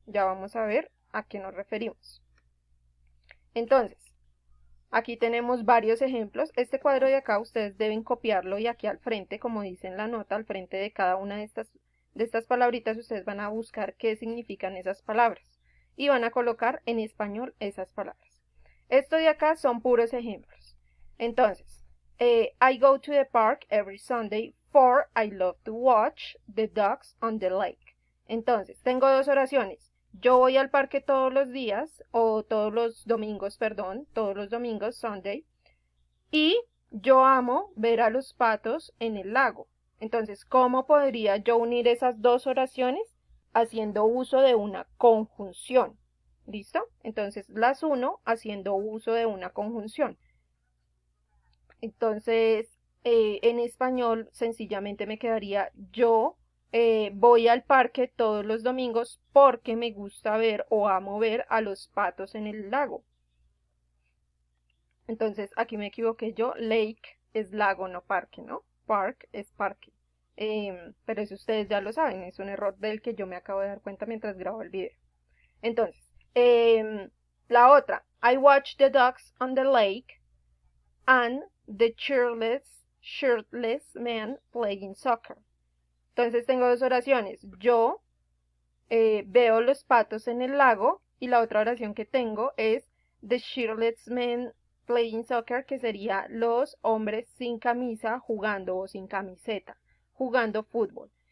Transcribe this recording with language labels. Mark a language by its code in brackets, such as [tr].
[es] Ya vamos a ver a qué nos referimos. Entonces, aquí tenemos varios ejemplos. Este cuadro de acá ustedes deben copiarlo y aquí al frente, como dice en la nota, al frente de cada una de estas palabritas, ustedes van a buscar qué significan esas palabras y van a colocar en español esas palabras. Esto de acá son puros ejemplos. Entonces, [en] I go to the park every Sunday for I love to watch the ducks on the lake. [es] Entonces, tengo dos oraciones. Yo voy al parque todos los días, o todos los domingos, perdón, todos los domingos, Sunday, y yo amo ver a los patos en el lago. Entonces, ¿cómo podría yo unir esas dos oraciones? Haciendo uso de una conjunción. ¿Listo? Entonces, las uno haciendo uso de una conjunción. Entonces, en español, sencillamente me quedaría yo voy al parque todos los domingos porque me gusta ver o amo ver a los patos en el lago. Entonces, aquí me equivoqué yo. Lake es lago, no parque, ¿no? Park es parque. Pero eso ustedes ya lo saben, es un error del que yo me acabo de dar cuenta mientras grabo el video. Entonces, la otra. [en] I watch the ducks on the lake and the shirtless man playing soccer. [es] Entonces tengo dos oraciones. Yo veo los patos en el lago y la otra oración que tengo es [en] the shirtless men playing soccer, [es] que sería los hombres sin camisa jugando o sin camiseta, jugando fútbol.